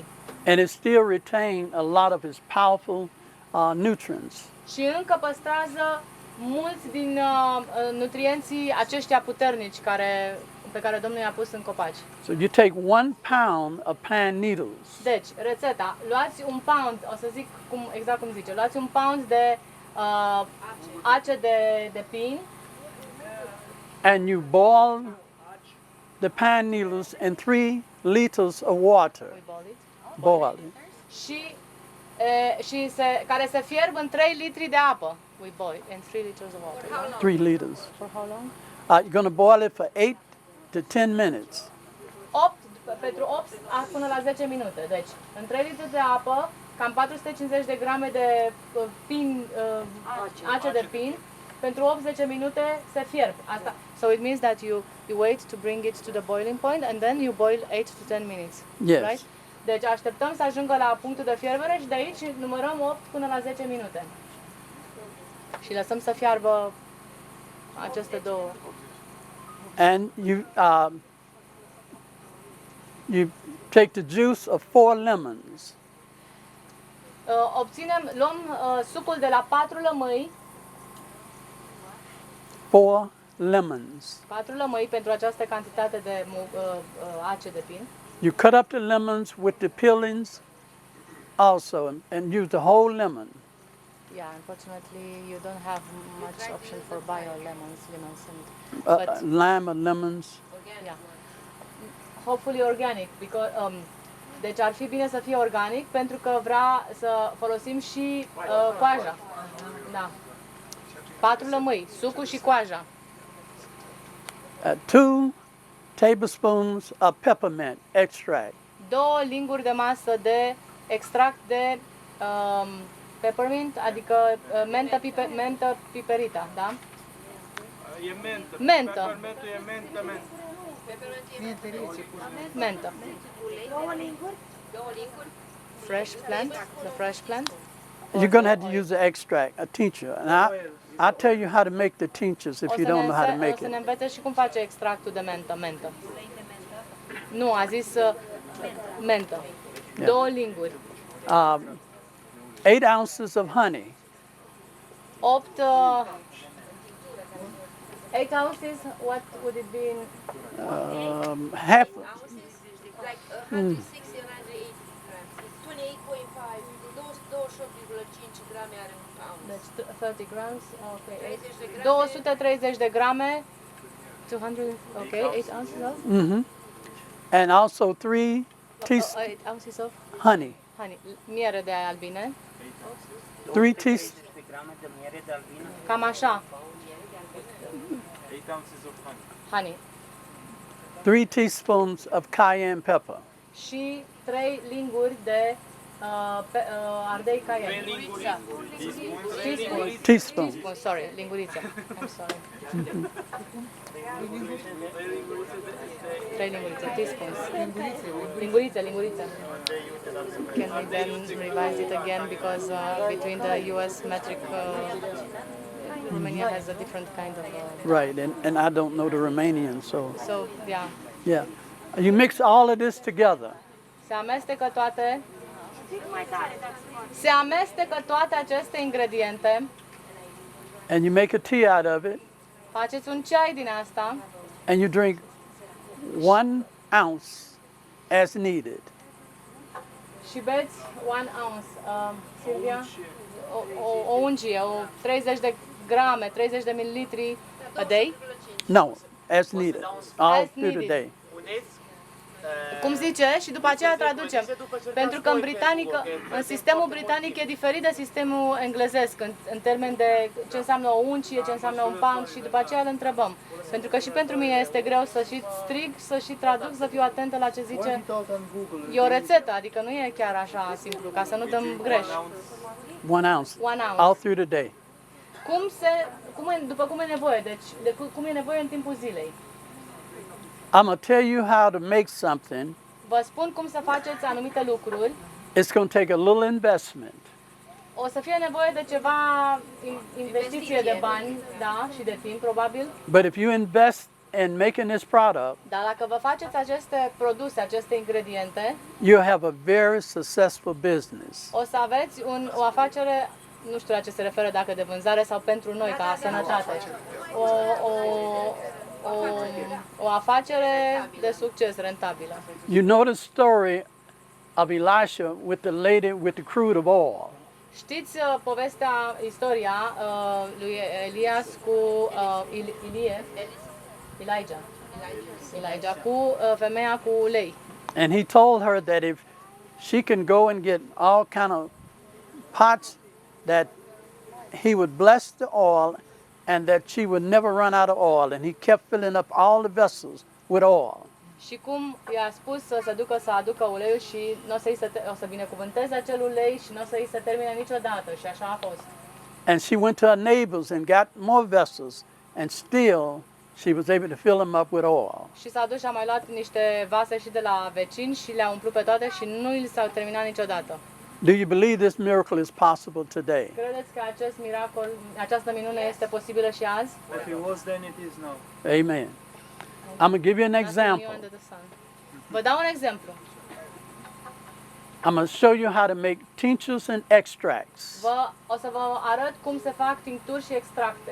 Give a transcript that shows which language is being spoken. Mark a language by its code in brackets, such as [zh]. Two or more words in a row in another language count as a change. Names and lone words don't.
[en] and it still retains a lot of its powerful nutrients. [ro] Și încă păstrează mulți din nutrienții aceștia puternici pe care Domnul i-a pus în copaci. [en] So you take 1 pound of pine needles, [ro] Deci, rețeta, luați un pound, o să zic exact cum zice, luați un pound de ace de pin [en] and you boil the pine needles in 3 liters of water. Boil it. [ro] și care se fierb în 3 litri de apă. [en] We boil in 3 liters of water. 3 liters. For how long? You're going to boil it for 8 to 10 minutes. [ro] Pentru 8 până la 10 minute. Deci, în 3 litri de apă, cam 450 de grame de ace de pin, pentru 8-10 minute se fierb. Asta. [en] So it means that you wait to bring it to the boiling point and then you boil 8 to 10 minutes. Yes. Right? [ro] Deci așteptăm să ajungă la punctul de fierbere și de aici numărăm 8 până la 10 minute. Și lăsăm să fiarbă aceste două. [en] And you take the juice of 4 lemons. [ro] Luăm sucul de la 4 lămâi, [en] 4 lemons. [ro] 4 lămâi pentru această cantitate de ace de pin. [en] You cut up the lemons with the peelings also and use the whole lemon. Yeah, unfortunately you don't have much option for bio lemons and but Lime or lemons. yeah. Hopefully organic because [ro] deci ar fi bine să fie organic pentru că vrea să folosim și coaja. Da. 4 lămâi, sucul și coaja. [en] 2 tablespoons of peppermint extract. [ro] 2 linguri de masă de extract de peppermint, adică mentă piperită, da? E mentă. Mentă. Peppermentul e mentă. Mentă. [en] Fresh plant, the fresh plant. You're going to have to use the extract, a tincture. And I'll tell you how to make the tinctures if you don't know how to [ro] O [en] make [ro] să ne [en] it. [ro] învețe și cum face extractul de mentă. Nu, a zis mentă. 2 linguri. [en] 8 ounces of honey. 8 ounces, what would it be in? Half. Like 160 and 180 grams. [ro] It's 28.5. 28,5 grame are un pound. [en] Deci 30 grams, okay, [ro] 30 de grame. 230 de grame, 200, [en] okay, 8 ounces of? And also 3 teaspoons 8 ounces of honey. honey, [ro] miere de albine, [en] 3 teaspoons. [ro] de grame de miere de albină. cam așa, [en] 8 ounces of honey. honey. 3 teaspoons of cayenne pepper. [ro] Și 3 linguri de Ardei cayenne. Lingurița. [en] Teaspoon. Teaspoon. Teaspoon, sorry, linguriță. I'm sorry. 3 lingurițe, teaspoons. [ro] Linguriță. [en] Can we then revise it again because between the US metric, Romania has a different kind of. Right, and I don't know the Romanian, so So yeah, yeah. You mix all of this together, [ro] se amestecă toate. Se amestecă toate aceste ingrediente. [en] and you make a tea out of it, [ro] Faceți un ceai din asta [en] and you drink 1 ounce as needed. [ro] și beți 1 ounce. Silvia? O ungie, 30 de grame, 30 de mililitri [en] a day. No, as needed, all As through the needed. day. [ro] Puneți Cum zice? Și după aceea traducem. Pentru că în sistemul britanic e diferit de sistemul englezesc în termen de ce înseamnă o uncie, ce înseamnă un pound și după aceea îl întrebăm. Pentru că și pentru mine este greu să și strig, să și traduc, să fiu atentă la ce zice. E o rețetă, adică nu e chiar așa simplu, ca să nu dăm greș. [en] 1 ounce, 1 ounce. all through the day. [ro] După cum e nevoie, deci cum e nevoie în timpul zilei. [en] I'm gonna tell you how to make something. [ro] Vă spun cum să faceți anumite lucruri. [en] It's gonna take a little investment, [ro] O să fie nevoie de ceva investiție de bani, da, și de timp, probabil. [en] but if you invest in making this product, [ro] Dar dacă vă faceți aceste produse, aceste ingrediente, [en] you'll have a very successful business. [ro] o să aveți o afacere, nu știu la ce se referă, dacă de vânzare sau pentru noi, ca sănătate. O afacere de succes, rentabilă. [en] You know the story of Elisha with the lady with the crude of oil. [ro] Știți istoria lui Elias cu Elijah cu femeia cu ulei. [en] And he told her that if she can go and get all kind of pots, that he would bless the oil and that she would never run out of oil. And he kept filling up all the vessels with oil. [ro] Și cum i-a spus să se ducă să aducă uleiul și o să binecuvânteze acel ulei și nu o să îi se termine niciodată. Și așa a fost. [en] And she went to her neighbors and got more vessels, and still she was able to fill them up with oil. [ro] Și s-a dus și a mai luat niște vase și de la vecini și le-a umplut pe toate și nu li s-au terminat niciodată. [en] Do you believe this miracle is possible today? [ro] Credeți că acest miracol, această minune este posibilă și azi? [en] If it was then, it is now. Amen. I'm going to give you an Nothing new example. under the sun. [ro] Vă dau un exemplu. [en] I'm going to show you how to make tinctures and extracts. [ro] O să vă arăt cum se fac tincturi și extracte.